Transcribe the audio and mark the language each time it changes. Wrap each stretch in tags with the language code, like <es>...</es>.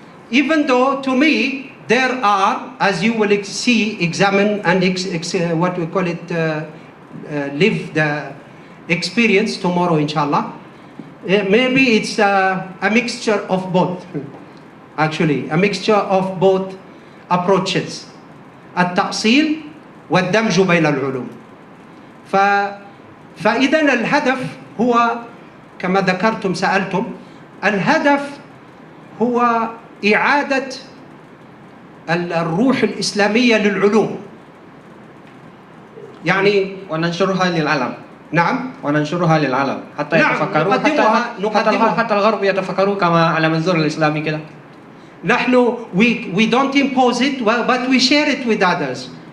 <en>Even though to me there are, as you will see, examine and what we call it, live the experience tomorrow, inshallah. Maybe it's a mixture of both, actually, a mixture of both approaches.</en> <ar>التأصيل والدمج بين العلوم. فإذا الهدف هو كما ذكرتم سألتم، الهدف هو إعادة الروح الإسلامية للعلوم. يعني وننشرها للعالم. نعم، وننشرها للعالم حتى يتفكروا، حتى الغرب يتفكروا كما على منظور الإسلامي كده. نحن</ar> <en>we don't impose it, but we share it with others.</en>